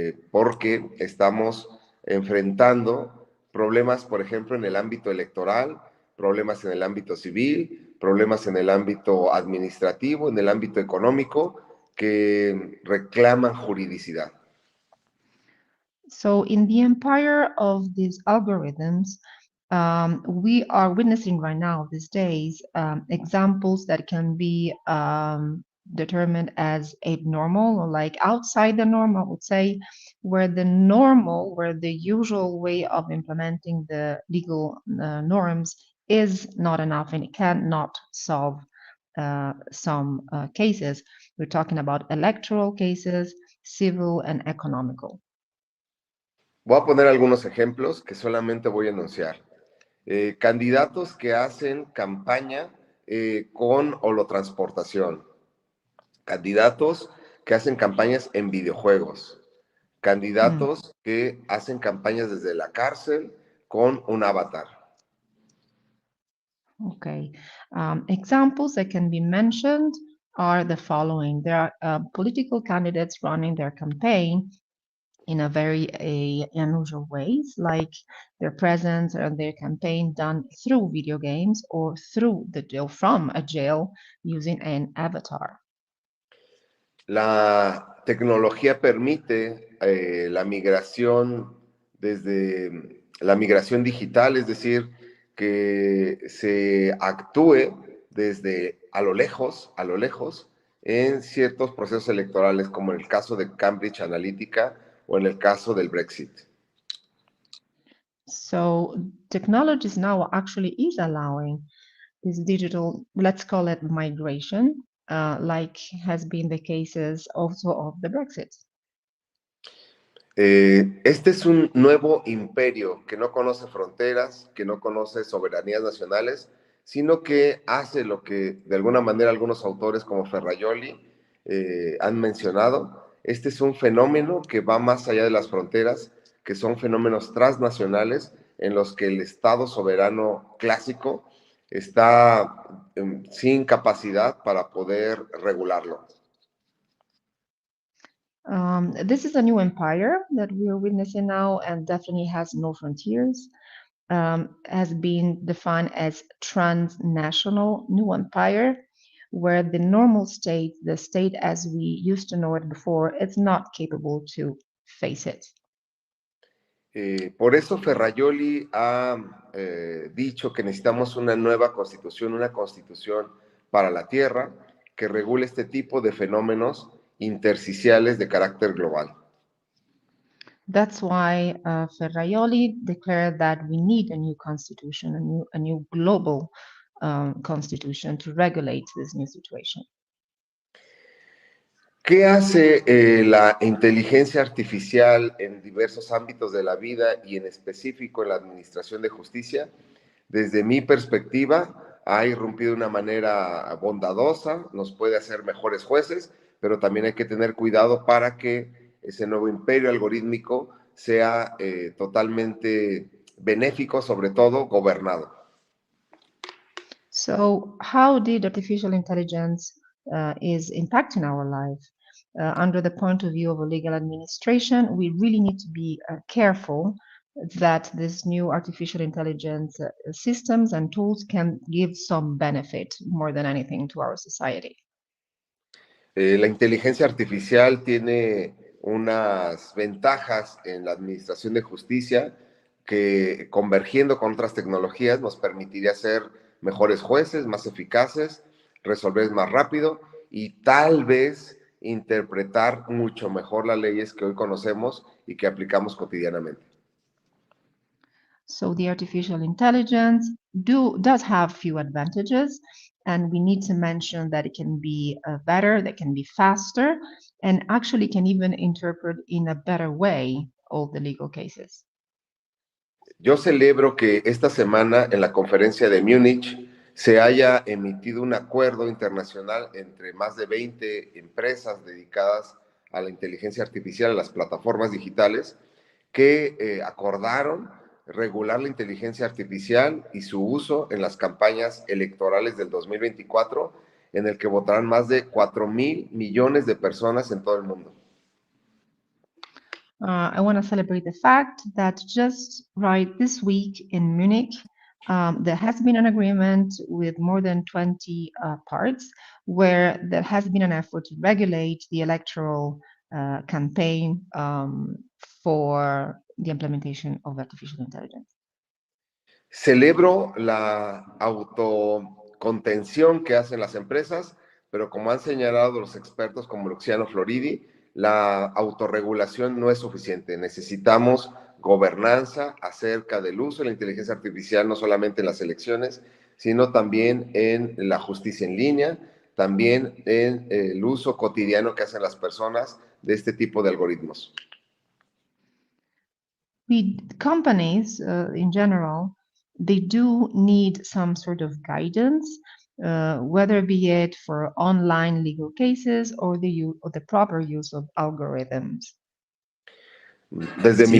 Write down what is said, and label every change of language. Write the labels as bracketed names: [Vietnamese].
[Spanish] porque estamos enfrentando problemas, por ejemplo, en el ámbito electoral, problemas en el ámbito civil, problemas en el ámbito administrativo, en el ámbito económico, que reclaman juridicidad. [English] So in the empire of these algorithms, we are witnessing right now these days examples that can be determined as abnormal or like outside the norm, I would say, where the usual way of implementing the legal norms is not enough and it cannot solve some cases. We're talking about electoral cases, civil and economical. [Spanish] Voy a poner algunos ejemplos que solamente voy a enunciar. Candidatos que hacen campaña con holotransportación. Candidatos que hacen campañas en videojuegos. Candidatos que hacen campañas desde la cárcel con un avatar. [English] Okay. Examples that can be mentioned are the following. There are political candidates running their campaign in a very unusual ways, like their presence and their campaign done through video games or from a jail using an avatar. [Spanish] La tecnología permite la migración desde la migración digital, es decir, que se actúe desde a lo lejos, en ciertos procesos electorales, como en el caso de Cambridge Analytica o en el caso del Brexit. [English] So technologies now actually is allowing this digital, let's call it migration, like has been the cases also of the Brexit. [Spanish] Este es un nuevo imperio que no conoce fronteras, que no conoce soberanías nacionales, sino que hace lo que de alguna manera algunos autores como Ferrajoli han mencionado. Este es un fenómeno que va más allá de las fronteras, que son fenómenos transnacionales en los que el Estado soberano clásico está sin capacidad para poder regularlo. [English] This is a new empire that we are witnessing now and definitely has no frontiers. Has been defined as transnational new empire, where the normal state, the state as we used to know it before, it's not capable to face it. [Spanish] Por eso Ferrajoli ha dicho que necesitamos una nueva constitución, una constitución para la Tierra que regule este tipo de fenómenos intersticiales de carácter global. [English] That's why Ferrajoli declared that we need a new constitution, a new global constitution to regulate this new situation. [Spanish] ¿Qué hace la inteligencia artificial en diversos ámbitos de la vida y en específico en la administración de justicia? Desde mi perspectiva, ha irrumpido de una manera bondadosa, nos puede hacer mejores jueces, pero también hay que tener cuidado para que ese nuevo imperio algorítmico sea totalmente benéfico, sobre todo gobernado. [English] So how did artificial intelligence is impacting our life? Under the point of view of a legal administration, we really need to be careful that this new artificial intelligence systems and tools can give some benefit more than anything to our society. [Spanish] La inteligencia artificial tiene unas ventajas en la administración de justicia que, convergiendo con otras tecnologías, nos permitiría ser mejores jueces, más eficaces, resolver más rápido y tal vez interpretar mucho mejor las leyes que hoy conocemos y que aplicamos cotidianamente. [English] So the artificial intelligence does have few advantages, and we need to mention that it can be better, that can be faster, and actually can even interpret in a better way all the legal cases. [Spanish] Yo celebro que esta semana en la conferencia de Múnich se haya emitido un acuerdo internacional entre más de 20 empresas dedicadas a la inteligencia artificial, a las plataformas digitales, que acordaron regular la inteligencia artificial y su uso en las campañas electorales del 2024, en el que votarán más de 4,000 millones de personas en todo el mundo. [English] I want to celebrate the fact that just right this week in Munich, there has been an agreement with more than 20 parts where there has been an effort to regulate the electoral campaign for the implementation of artificial intelligence. [Spanish] Celebro la autocontención que hacen las empresas, pero como han señalado los expertos como Luciano Floridi, la autorregulación no es suficiente. Necesitamos gobernanza acerca del uso de la inteligencia artificial, no solamente en las elecciones, sino también en la justicia en línea, también en el uso cotidiano que hacen las personas de este tipo de algoritmos. [English] Companies in general, they do need some sort of guidance, whether be it for online legal cases or the proper use of algorithms. [Spanish] Desde mi